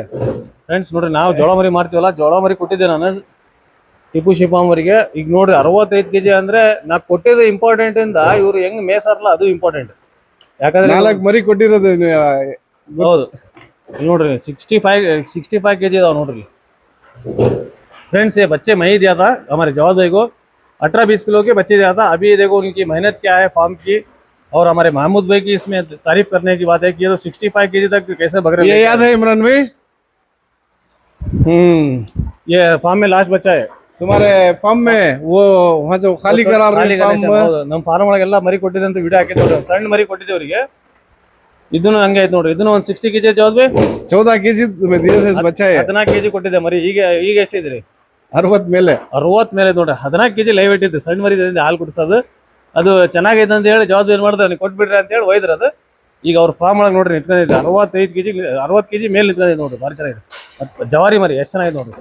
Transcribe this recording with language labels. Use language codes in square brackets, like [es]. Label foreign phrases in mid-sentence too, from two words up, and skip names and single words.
[kn] ಫ್ರೆಂಡ್ಸ್ ನೋಡ್ರಿ, ನಾವು ಜೋಳ ಮರಿ ಮಾಡ್ತೀವಲ್ಲ, ಜೋಳ ಮರಿ ಕೊಟ್ಟಿದ್ದೆ ನಾನು ಟಿಪು ಶಿಫಾಮರಿಗೆ. ಈಗ ನೋಡ್ರಿ 65 kg ಅಂದ್ರೆ ನಾ ಕೊಟ್ಟಿದ್ದು ಇಂಪಾರ್ಟೆಂಟ್ ಇಂದ ಇವ್ರು ಹೆಂಗ್ ಮೇಸಾರಲ್ಲ ಅದು ಇಂಪಾರ್ಟೆಂಟ್. ಯಾಕಂದ್ರೆ 4 ಮರಿ ಕೊಟ್ಟಿರೋದು. ಹೌದು, ನೋಡ್ರಿ 65 kg ಇದಾವೆ ನೋಡ್ರಿ. [hi] फ्रेंड्स, ये बच्चे मैं ही दिया था हमारे जवाब भाई को, 18-20 किलो के बच्चे दिया था. अभी देखो उनकी मेहनत क्या है फार्म की, और हमारे महमूद भाई की इसमें तारीफ करने की बात है कि ये तो 65 kg तक कैसे बकरे. ये याद है इमरान भाई? ये फार्म में लास्ट बच्चा है तुम्हारे फार्म में. वो वहाँ से खाली करा रहे फार्म. [kn] ನಮ್ಮ ಫಾರ್ಮ್ ಒಳಗೆಲ್ಲ ಮರಿ ಕೊಟ್ಟಿದೆ ಅಂತ ವಿಡಿಯೋ ಹಾಕಿದ್ದೆ ನೋಡ್ರಿ. ಸಣ್ಣ ಮರಿ ಕೊಟ್ಟಿದ್ದೆ ಅವರಿಗೆ. ಇದನ್ನು ಹಂಗೆ ಆಯ್ತು ನೋಡ್ರಿ. ಇದನ್ನು ಒಂದು 60 kg ಜವಾಬ್ ಭಾಯ್. [hi] 14 kg बच्चा है. [kn] 14 kg ಕೊಟ್ಟಿದ್ದೆ ಮರಿ. ಈಗ ಎಷ್ಟಿದ್ರಿ? 60 ಮೇಲೆ. 60 ಮೇಲೆ ನೋಡ್ರಿ. 14 kg ಲೈವ್ ಇಟ್ಟಿದ್ದು ಸಣ್ಣ ಮರಿ ಹಾಲು ಕುಡಿಸೋದು. ಅದು ಚೆನ್ನಾಗೈತೆ ಅಂತ ಹೇಳಿ ಜವಾಬ್ ಏನು ಮಾಡಿದ್ರೆ ನೀವು ಕೊಟ್ಬಿಡ್ರಿ ಅಂತ ಹೇಳಿ ಒಯ್ದ್ರ ಅದು. ಈಗ ಅವ್ರ ಫಾರ್ಮ್ ಒಳಗೆ ನೋಡ್ರಿ ನಿಂತ್ಕೊಂಡಿದ್ದೆ 65 kg 60 kg ಮೇಲೆ ನಿಂತ್ಕೊಂಡಿದ್ದೆ ನೋಡ್ರಿ. ಭಾರಿ ಚೆನ್ನಾಗಿದೆ ಜವಾರಿ ಮರಿ, ಎಷ್ಟು ಚೆನ್ನಾಗಿದೆ ನೋಡ್ರಿ.